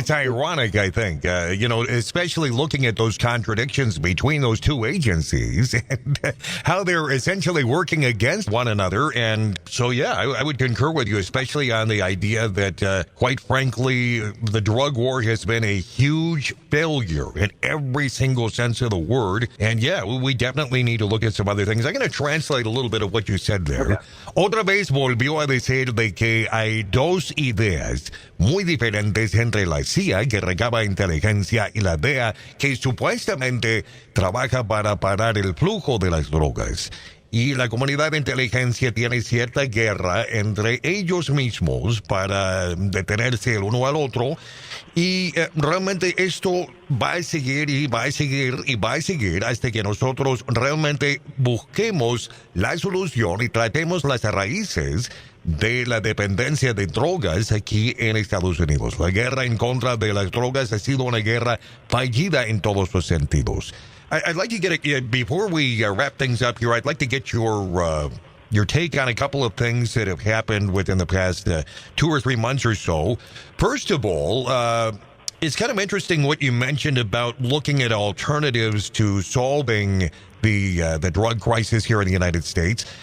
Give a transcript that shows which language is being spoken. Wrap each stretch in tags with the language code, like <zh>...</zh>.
<en>It's ironic, I think, especially looking at those contradictions between those two agencies and how they're essentially working against one another. And so, I would concur with you, especially on the idea that, quite frankly, the drug war has been a huge failure in every single sense of the word. And, we definitely need to look at some other things. I'm going to translate a little bit of what you said there. Okay.</en> <es>Otra vez volvió a decir de que hay dos ideas muy diferentes entre la CIA, que recaba inteligencia, y la DEA, que supuestamente trabaja para parar el flujo de las drogas. Y la comunidad de inteligencia tiene cierta guerra entre ellos mismos para detenerse el uno al otro. Y realmente esto va a seguir y va a seguir y va a seguir hasta que nosotros realmente busquemos la solución y tratemos las raíces de la dependencia de drogas aquí en Estados Unidos. La guerra en contra de las drogas ha sido una guerra fallida en todos los sentidos.</es> <en>I'd like to get before we wrap things up here, I'd like to get your take on a couple of things that have happened within the past 2 or 3 months or so. First of all, it's kind of interesting what you mentioned about looking at alternatives to solving the drug crisis here in the United States.</en>